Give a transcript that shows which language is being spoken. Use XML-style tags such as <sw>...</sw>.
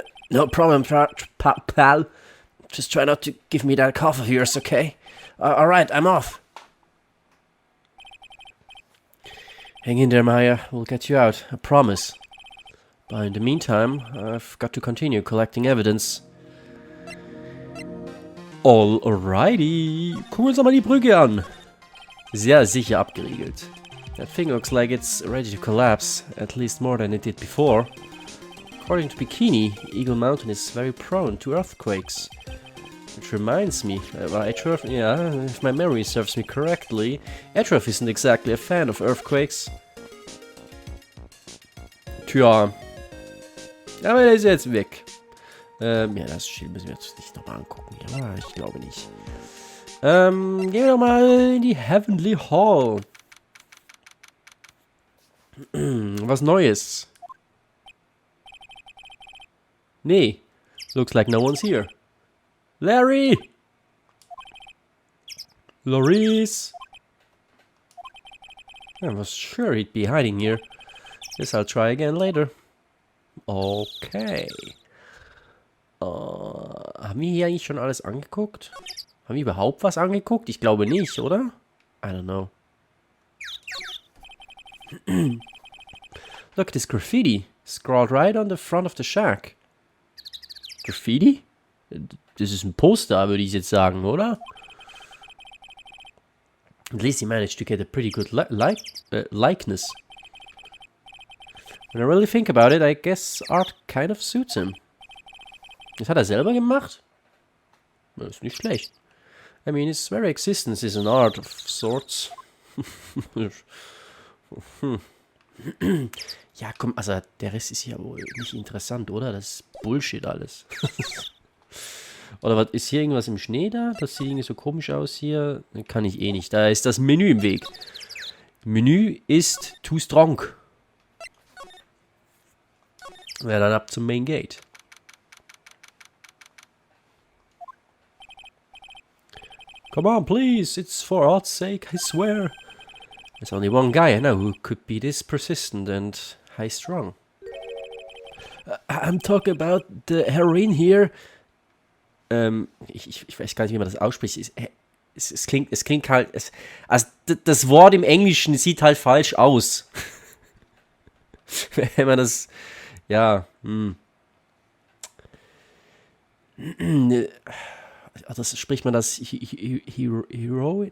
<en>No problem, pal. Just try not to give me that cough of yours, okay? Alright, I'm off. Hang in there, Maya. We'll get you out, I promise. But in the meantime, I've got to continue collecting evidence. Alrighty.</en> <de>Gucken wir uns mal die Brücke an. Sehr sicher abgeriegelt.</de> <en>That thing looks like it's ready to collapse, at least more than it did before. According to Bikini, Eagle Mountain is very prone to earthquakes. Which reminds me, if my memory serves me correctly, Atrof isn't exactly a fan of earthquakes.</en> <de>Tja. Aber der ist jetzt weg. Ja, das Spiel müssen wir jetzt nicht nochmal angucken. Ja, ich glaube nicht. Gehen wir doch mal in die Heavenly Hall. Was Neues.</de> <en>Nee. Looks like no one's here. Larry! Loris! I was sure he'd be hiding here. Guess I'll try again later. Okay.</en> <de>Haben wir hier eigentlich schon alles angeguckt? Haben wir überhaupt was angeguckt? Ich glaube nicht, oder?</de> <en>I don't know. Look at this graffiti. Scrawled right on the front of the shack. Graffiti?</en> <de>Das ist ein Poster, würde ich jetzt sagen, oder?</de> <en>At least he managed to get a pretty good likeness. When I really think about it, I guess art kind of suits him.</en> <de>Das hat er selber gemacht? Das ist nicht schlecht.</de> <en>I mean, his very existence is an art of sorts.</en> <de>Ja, komm, also der Rest ist ja wohl nicht interessant, oder? Das ist Bullshit alles. Oder was, ist hier irgendwas im Schnee da? Das sieht irgendwie so komisch aus hier. Kann ich eh nicht. Da ist das Menü im Weg. Menü ist</de> <en>too strong.</en> <de>Ja, dann ab zum Main Gate.</de> <en>Come on, please. It's for art's sake, I swear. There's only one guy I know who could be this persistent and high-strung. I'm talking about the heroine here.</en> <de>Ich weiß gar nicht, wie man das ausspricht. Es klingt halt... also das Wort im Englischen sieht halt falsch aus. Wenn man das... Ja, das spricht man das Heroin?</de>